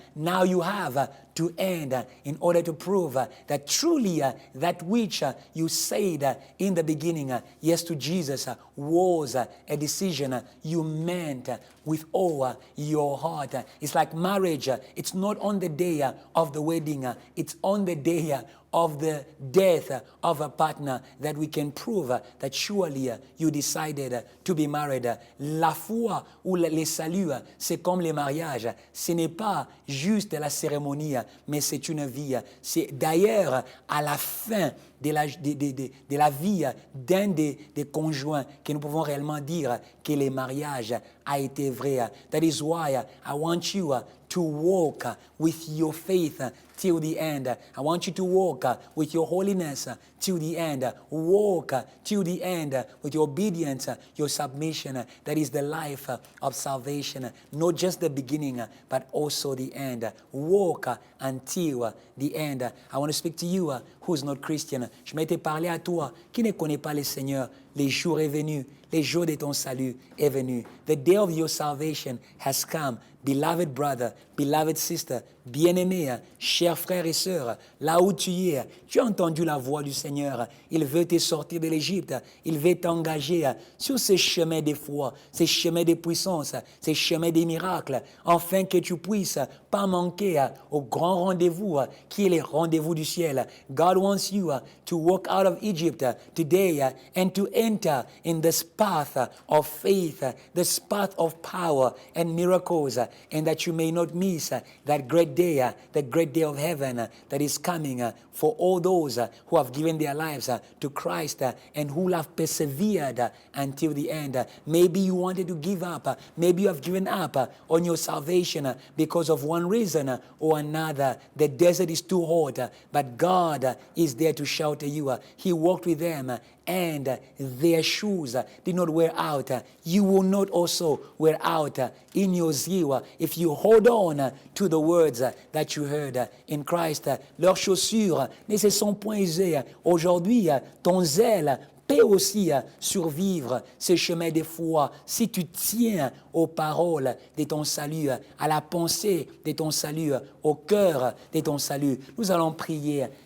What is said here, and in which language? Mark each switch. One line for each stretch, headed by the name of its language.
English: Now you have to end in order to prove that truly that which you said in the beginning, yes to Jesus, was a decision you meant with all your heart. It's like marriage. It's not on the day of the wedding. It's on the day of the death of a partner that we can prove that surely you decided to be married.
French: La foi ou les saluts, c'est comme les mariages. Ce n'est pas juste la cérémonie, mais c'est une vie. C'est d'ailleurs à la fin de la vie d'un des conjoints que nous pouvons réellement dire que le mariage a été vrai.
English: That is why I want you to walk with your faith till the end. I want you to walk with your holiness till the end. Walk till the end with your obedience, your submission. That is the life of salvation. Not just the beginning, but also the end. Walk until the end. I want to speak to you who is not Christian.
French: Je m'étais parlé à toi qui ne connais pas le Seigneur. Le jour est venu. Le jour de ton salut est venu.
English: The day of your salvation has come. Beloved brother, beloved sister,
French: bien-aimé, chers frères et sœurs, là où tu es, tu as entendu la voix du Seigneur. Il veut te sortir de l'Égypte. Il veut t'engager sur ces chemins de foi, ces chemins de puissance, ces chemins de miracles, afin que tu puisses pas manquer au grand rendez-vous qui est le rendez-vous du ciel.
English: God wants you to walk out of Egypt today and to enter in this path of faith, this path of power and miracles, and that you may not miss that great day, the great day of heaven that is coming for all those who have given their lives to Christ and who have persevered until the end. Maybe you wanted to give up. Maybe you have given up on your salvation because of one reason or another. The desert is too hot, but God is there to shelter you. He walked with them and their shoes did not wear out. You will not also wear out in your zeal if you hold on to the words that you heard in Christ.
French: Leurs chaussures ne se sont point usées. Aujourd'hui, ton zèle peut aussi survivre ce chemin de foi si tu tiens aux paroles de ton salut, à la pensée de ton salut, au cœur de ton salut. Nous allons prier.